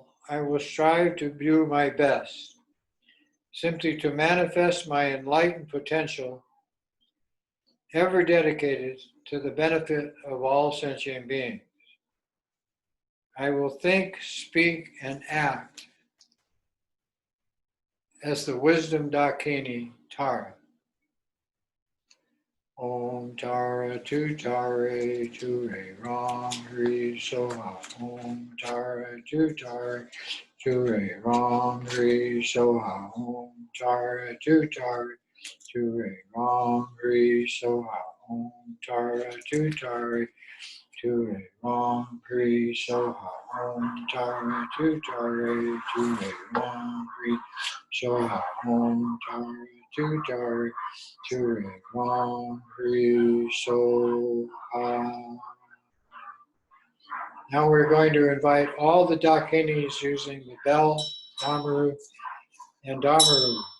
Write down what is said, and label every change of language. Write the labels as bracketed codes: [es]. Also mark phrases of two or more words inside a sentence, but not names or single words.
[en] I will strive to do my best, simply to manifest my enlightened potential, ever dedicated to the benefit of all sentient beings. I will think, speak, and act as the wisdom Dakini Tara. [sa] ॐ तारा तु तारे तु रे राम ह्री सोहा. ॐ तारा तु तारे तु रे राम ह्री सोहा. ॐ तारा तु तारे तु रे राम रि सो हा ॐ तारा तु तारि तु रे राम रि सो हा ॐ तारा तु तारि तु रे राम रि सो हा ॐ तारा तु तारि तु रे राम रि सो हा. [en] Now we're going to invite all the Dakinis using the bell, Damaru, and Damaru.